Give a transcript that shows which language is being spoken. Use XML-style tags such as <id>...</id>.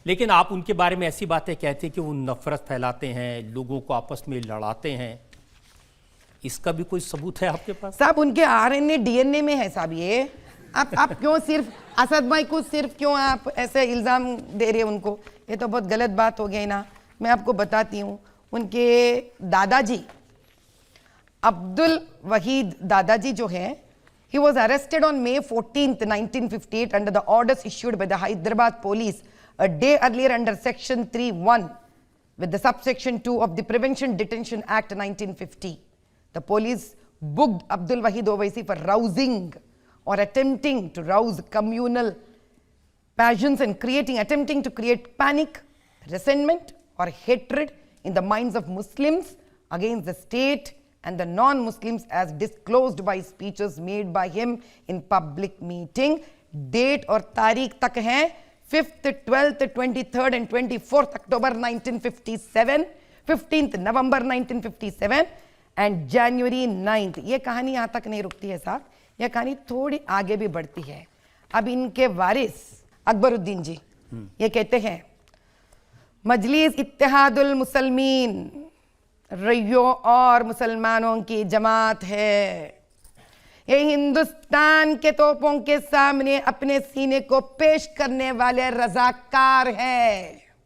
<hi>लेकिन आप उनके बारे में ऐसी बातें कहते हैं कि वो नफरत फैलाते हैं, लोगों को आपस में लड़ाते हैं, इसका भी कोई सबूत है आपके पास? साहब उनके RNA DNA में है साहब ये। आप क्यों सिर्फ असद भाई को सिर्फ क्यों आप ऐसे इल्जाम दे रहे हैं उनको? ये तो बहुत गलत बात हो गई ना। मैं आपको बताती हूँ, उनके दादाजी अब्दुल वहीद दादाजी जो है,</hi> <en>he was arrested on May 14th, 1958 under the orders issued by the Hyderabad police a day earlier under section 3(1) with the subsection 2 of the Prevention Detention Act 1950. The police booked Abdul Wahid Owaisi for rousing or attempting to rouse communal passions and attempting to create panic, resentment or hatred in the minds of Muslims against the state and the non-Muslims as disclosed by speeches made by him in public meeting. Date</en> <hi>और तारीख तक हैं</hi> <en>5th, 12th, 23rd and 24th October 1957, 15th November 1957 and January 9th.</en> <hi>ये कहानी यहाँ तक नहीं रुकती है साहब, यह कहानी थोड़ी आगे भी बढ़ती है। अब इनके वारिस अकबरुद्दीन जी ये कहते हैं, मजलिस इत्तेहादुल मुसलमीन रईयों और मुसलमानों की जमात है, ये हिंदुस्तान के तोपों के सामने अपने सीने को पेश करने वाले रजाकार है।</hi>